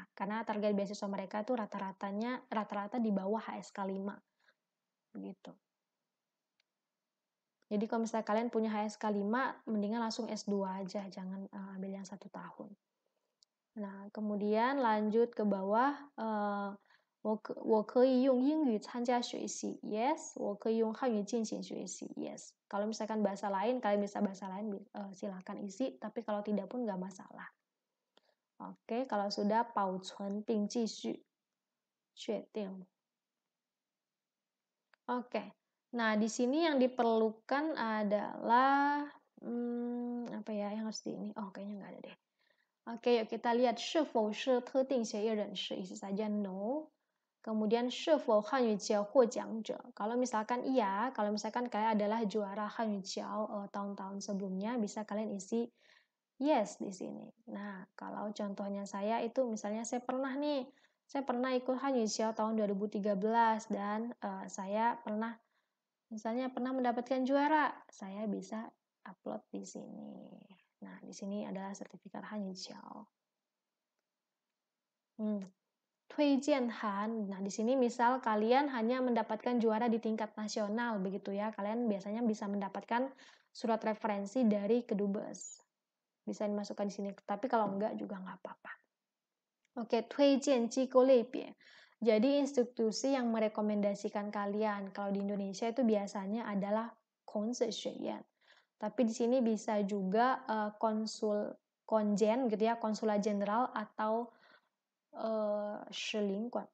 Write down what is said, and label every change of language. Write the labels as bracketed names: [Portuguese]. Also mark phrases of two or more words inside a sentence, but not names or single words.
[Indonesian] Karena target beasiswa mereka itu rata-rata di bawah HSK 5. Begitu. Jadi kalau misalnya kalian punya HSK 5, mendingan langsung S2 aja, jangan ambil yang 1 tahun. Nah, kemudian lanjut ke bawah, [Chinese] 我可以用英语参加学习 yes, 我可以用汉语进行学习 yes. [Indonesian] Kalau misalkan bahasa lain, kalian bisa bahasa lain, silakan isi, tapi kalau tidak pun nggak masalah. Oke, kalau sudah [Chinese] 保存并继续确定. [Indonesian] Oke. Nah, di sini yang diperlukan adalah apa ya yang harus di ini? Oh, kayaknya nggak ada deh. Oke, yuk kita lihat [Chinese] 是否是特定协议人士, [Indonesian] isi saja no. Kemudian [Chinese] 是否汉语角获奖者. [Indonesian] Kalau misalkan iya, kalau misalkan kalian adalah juara Hanyu Jiao tahun-tahun sebelumnya, bisa kalian isi yes di sini. Nah, kalau contohnya saya itu misalnya saya pernah ikut Hanyu Jiao tahun 2013 dan saya pernah mendapatkan juara. Saya bisa upload di sini. Nah, di sini adalah sertifikat Hanyu Jiao. [Chinese] 推荐函. [Indonesian] Nah, di sini misal kalian hanya mendapatkan juara di tingkat nasional begitu ya. Kalian biasanya bisa mendapatkan surat referensi dari Kedubes. Bisa dimasukkan di sini. Tapi kalau enggak juga nggak apa-apa. Oke, [Chinese] 推荐机构类别. [Indonesian] Jadi institusi yang merekomendasikan kalian. Kalau di Indonesia itu biasanya adalah konsen Tapi di sini bisa juga konjen gitu ya, konsulat jenderal atau Shilingguan.